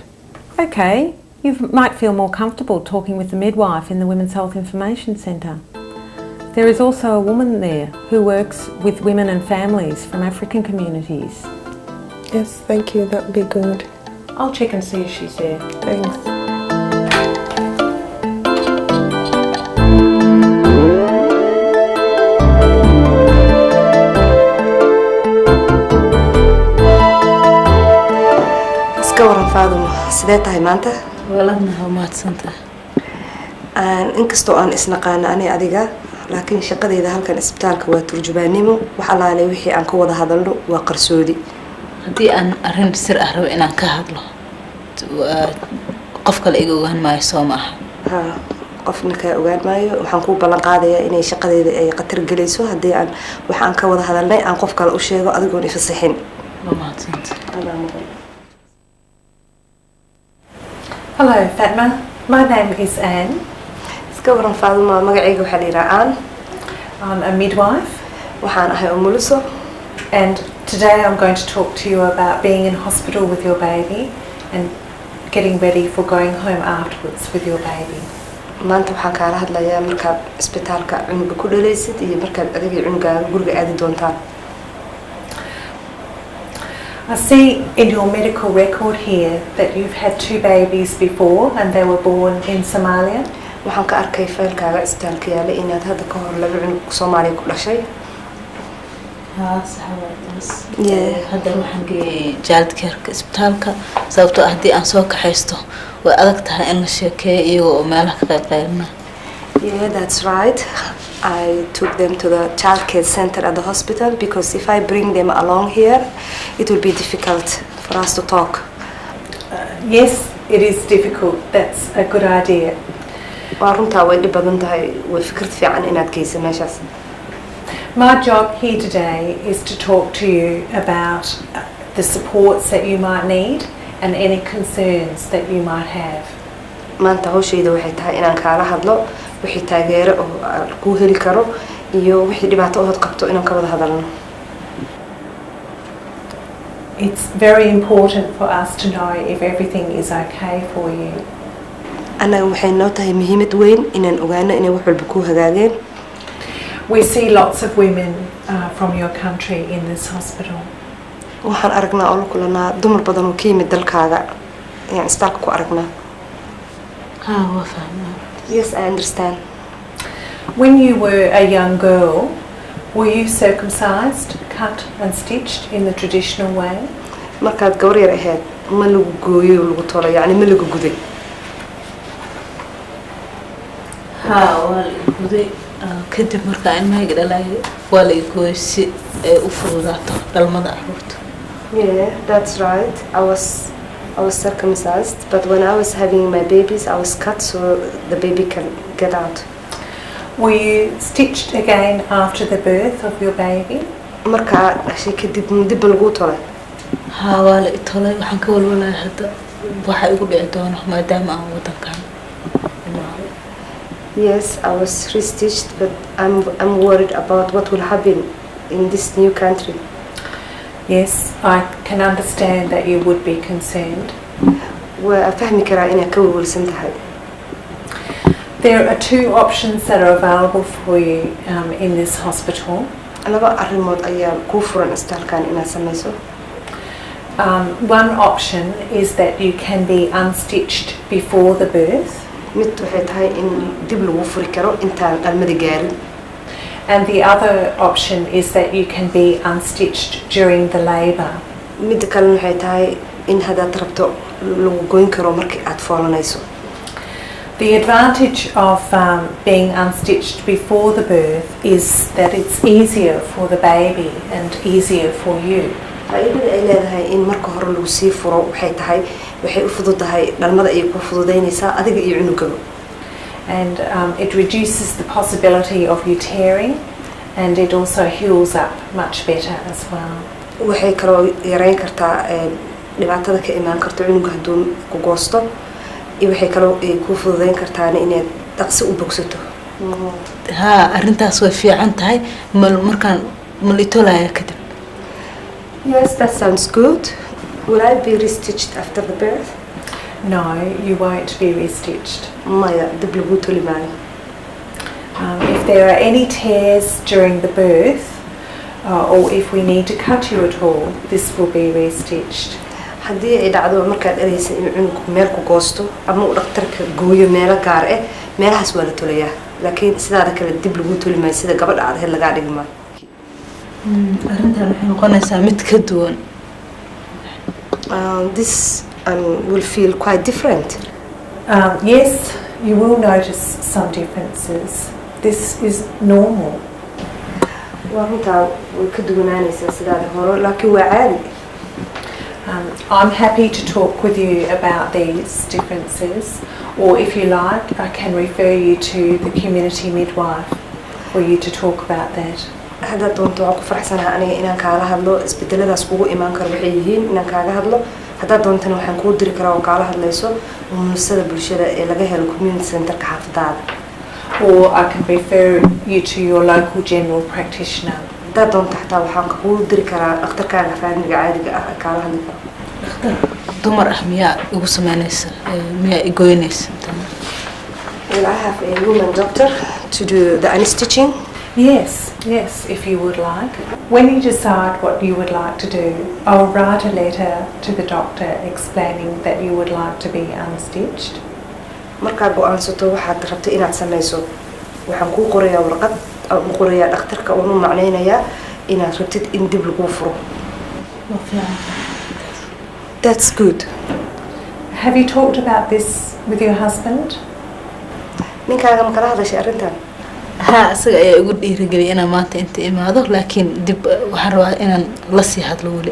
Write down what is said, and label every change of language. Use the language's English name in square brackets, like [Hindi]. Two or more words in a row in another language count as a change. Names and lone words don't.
[English] Okay, you might feel more comfortable talking with the midwife in the Women's Health Information Centre. There is also a woman there who works with women and families from African communities. Yes, thank you, that would be good. I'll check and see if she's there. Thanks. [Somali] iska waran Faadumo, sidee tahay maanta? Walaalna mahadsantahay. Inkastoo aan isnaqaana ani adiga, laakiin shaqadayda halkan isbitaalka waa turjubaanimo, wax alaale wixii aan ka wada hadalno waa qarsoodi. Haddii aan arrin sir ah rabo inaan ka hadlo, qof kale iga ogaan maayo soo maaha. qofna ka ogaan maayo, waxaan ku ballan qaadayaa inay shaqadayda ay qatar galayso haddii aan waxaan ka wada hadalnay aan qof kale u sheego adigoon ifasixin. [English] Hello Fatma, my name is Anne. [Somali] Iska waran Faadumo, magacayga waxaa la yidhaha Anne. [English] I'm a midwife. [Somali] Waxaan ahay umuliso. [English] And today I'm going to talk to you about being in hospital with your baby and getting ready for going home afterwards with your baby. [Somali] Maanta waxaan kaala hadlayaa markaad isbitaalka cunuga ku dhalaysid iyo markaad adiga cunugaaga guriga aadi doontaan. [English] I see in your medical record here that you've had 2 babies before and they were born in Somalia. [Somali] Waxaan ka arkay faylkaaga isbitaalka yaala inaad hadda ka hor 2 cunug Soomaaliya ku dhashay. Hadda waxaan geeyay jaalidkeerka isbitaalka sababtoo ah haddii aan soo kaxaysto way adag tahay in la sheekeeyo iyaga oo meelaha ka qaybqaybna. [English] Yeah, that's right. I took them to the childcare center at the hospital because if I bring them along here, it will be difficult for us to talk. Yes, it is difficult. That's a good idea. [Somali] Waa runtaa way dhib badan tahay, way fikrad fiican inaad geyso meeshaas. [English] My job here today is to talk to you about the supports that you might need and any concerns that you might have. [Somali] Maanta hawshayda waxay tahay inaan kaala hadlo wixii taageero oo ku heli karo iyo wixii dhibaato oo qabto inaan ka wada hadalno. [English] It's very important for us to know if everything is okay for you. [Somali] Anaga waxay noo tahay muhiimad weyn inaan ogaano inay wax walba ku hagaageen. [English] We see lots of women from your country in this hospital. [Somali] Waxaan aragnaa oo la kulanaa dumar badan oo ka yimid dalkaaga ayaan isbitaalka ku aragnaa. [English] Yes, I understand. When you were a young girl, were you circumcised, cut and stitched in the traditional way? [Somali] Markaad gabar yar ahayd ma lagu gooyo lagu tolo yani ma lagu guday? Waa la guday kadib markaa ilmahayga dhalaayo waa la gooyay si ay u fududaato dhalmada carruurta. [English] Yeah, that's right. I was circumcised, but when I was having my babies, I was cut so the baby can get out. Were you stitched again after the birth of your baby? [Somali] marka dhashay kadib dib lagu tolay haa waa la itolay waxaan ka walwalahay hadda waxa igu dhici doona maadaama aan wadankan [English] yes I was restitched but I'm worried about what will happen in this new country. Yes, I can understand that you would be concerned. [Somali] waa fahmi karaa inay ka walwalsan tahay. [English] There are two options that are available for you in this hospital. [Somali] laba arrimood ayaa ku furan isbitaalkan inaad samayso. [English] One option is that you can be unstitched before the birth. [Somali] mid waxay tahay in dib lagu furi karo intaan dhalmada gaarin. [English] And the other option is that you can be unstitched during the labour. [Somali] mid kale waxay tahay in hadaad rabto lagu goyn karo markii aad foolanayso. [English] The advantage of being unstitched before the birth is that it's easier for the baby and easier for you. [Somali] faa'iidada ay leedahay in marka hore lagu sii furo waxay tahay waxay u fududahay dhalmada ay ku fududaynaysaa adiga iyo cunugaba. [English] And it reduces the possibility of you tearing, and it also heals up much better as well. [Somali] waxay kaloo yareyn kartaa dhibaatada ka imaan karto cunuga hadduu ku goosto iyo waxay kaloo ku fududayn kartaa inaad dhaqsi u bogsato. haa arrintaas way fiican tahay markaan malitolaya kadib. [English] Yes, that sounds good. Will I be restitched after the birth? No, you won't be restitched. [Somali] maya dib lagu toli maayo. [English] If there are any tears during the birth, or if we need to cut you at all, this will be restitched. [Somali] haddii ay dhacdo markaad dhaleysa in cunugku meel ku goosto ama uu dhakhtarka gooyo meelo gaar ah meelahaas waa la tolayaa laakiin sidaada kale dib lagu toli maayo sida gabadha aad ahayd lagaa dhigi maayo. arrintan waxay noqonaysaa mid ka duwan. [English] This will feel quite different. Yes, you will notice some differences. This is normal. [Somali] waa runtaa way ka duwanaanaysaa sidaada hore laakiin waa caadi. [English] I'm happy to talk with you about these differences, or if you like, I can refer you to the community midwife for you to talk about that. [Somali] haddaad doonto waan ku faraxsanahay aniga inaan kaala hadlo isbedeladaas kugu imaan karo waxay yihiin inaan kaaga hadlo haddaad doontana waxaan kuu diri karaa oo kaala hadlayso umulisada bulshada ee laga helo [English] community centerka [Somali] xaafadaada. [English] Or I can refer you to your local general practitioner. [Somali] haddaad doonto xataa waxaan kuu diri karaa dhakhtarkaaga faamiga caadiga ah kaala hadli karo. dhakhtar dumar ah miyaa igu sameynaysa miyaa igoynaysa? [English] Will I have a woman doctor to do the unstitching? Yes, if you would like. When you decide what you would like to do, I'll write a letter to the doctor explaining that you would like to be unstitched. [Somali] markaad go'aansato waxaad rabto inaad samayso waxaan kuu qorayaa warqad aan u qorayaa dhakhtarka uunu macnaynayaa inaad rabtid in dib lagu furo. [English] That's good. Have you talked about this with your husband? [Somali] ninkaaga ma kala hadashay arrintan? haa isaga ayaa igu dhiirigeliyay inaan maanta inta imaado laakiin dib waxaan rabaa inaan la sii hadlo weli.